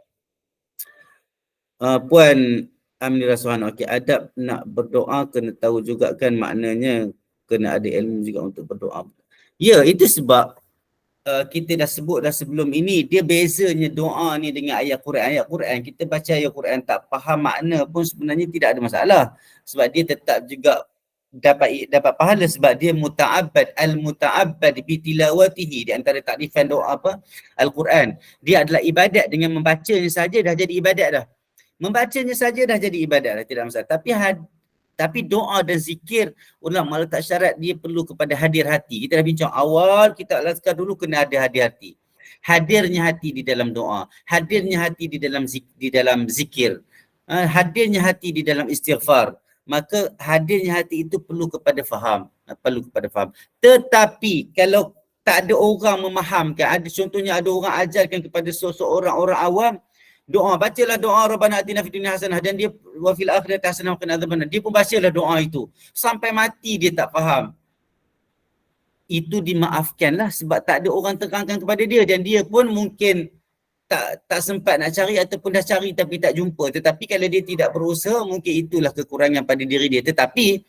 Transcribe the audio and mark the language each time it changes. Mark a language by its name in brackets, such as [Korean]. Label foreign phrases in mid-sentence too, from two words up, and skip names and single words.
[Malay] Puan Aminah Suhana, okey, adab nak berdoa kena tahu juga kan maknanya, kena ada ilmu juga untuk berdoa. Ya, itu sebab kita dah sebut dah sebelum ini, dia bezanya doa ni dengan ayat Quran. Kita baca ayat Quran tak faham makna pun sebenarnya tidak ada masalah, sebab dia tetap juga dapat pahala, sebab dia [Arabic] المتعبد بتلاوته. [Malay] Di antara takrifan doa Al-Quran, dia adalah ibadat. Dengan membacanya saja dah jadi ibadat dah. Membacanya saja dah jadi ibadat dah, tidak masalah. Tapi doa dan zikir, ulama letak syarat dia perlu kepada hadir hati. Kita dah bincang awal, kita alaskan dulu kena ada hadir hati. Hadirnya hati di dalam doa, hadirnya hati di dalam zikir, hadirnya hati di dalam istighfar. Maka hadirnya hati itu perlu kepada faham. Tetapi kalau tak ada orang memahamkan, contohnya ada orang ajarkan kepada seseorang orang awam, doa, bacalah doa [Arabic] ربنا آتنا في الدنيا حسنة, [Malay] dan dia [Arabic] وفي الآخرة حسنة وقنا عذاب النار. [Malay] Dia pun bacalah doa itu sampai mati, dia tak faham. Itu dimaafkanlah sebab tak ada orang terangkan kepada dia, dan dia pun mungkin tak sempat nak cari, ataupun dah cari tapi tak jumpa. Tetapi kalau dia tidak berusaha, mungkin itulah kekurangan pada diri dia.